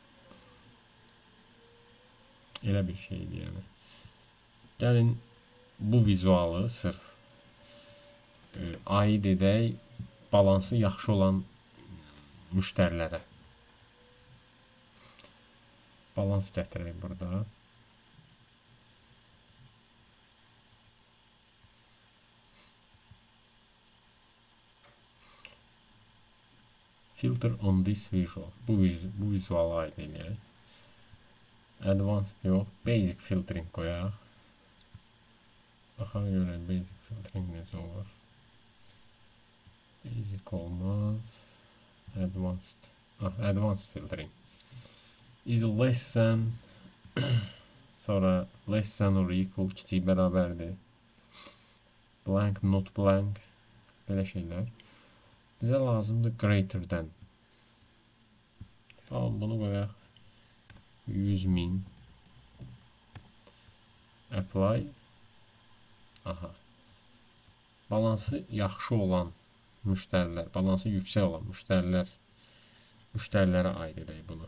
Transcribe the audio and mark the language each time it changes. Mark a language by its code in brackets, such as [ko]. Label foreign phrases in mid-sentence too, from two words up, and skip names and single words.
[az] Elə bir şeydir yəni. Gəlin bu vizualı sırf aid edək balansı yaxşı olan müştərilərə. Balans gətirək burada. [en] Filter on this visual. [az] Bu vizuala aid eləyək. Advanced yox. [en] Basic filtering [az] qoyaq. Baxaq görək [en] basic filtering [az] necə olur. Basic olmaz. Advanced. [en] Advanced filtering. Is less than sonra less than or equal [az] kiçik bərabərdir. [en] Blank, not blank. [az] Belə şeylər. Bizə lazımdır [en] greater than. [az] Tamam, bunu qoyaq. 100.000. Apply. Aha. Balansı yaxşı olan müştərilər, balansı yüksək olan müştərilərə aid edək bunu.